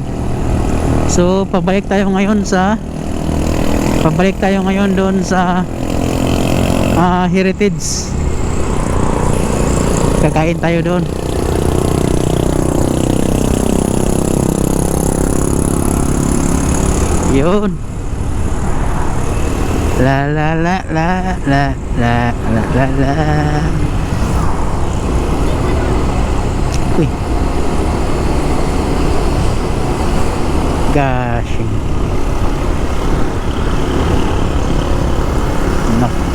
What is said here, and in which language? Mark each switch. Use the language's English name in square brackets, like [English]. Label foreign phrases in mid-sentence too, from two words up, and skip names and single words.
[Filipino] So pabalik tayo ngayon doon sa Heritage. Kakain tayo doon. Yun. La la la la la la la la la. Uy. [English] Gosh. No.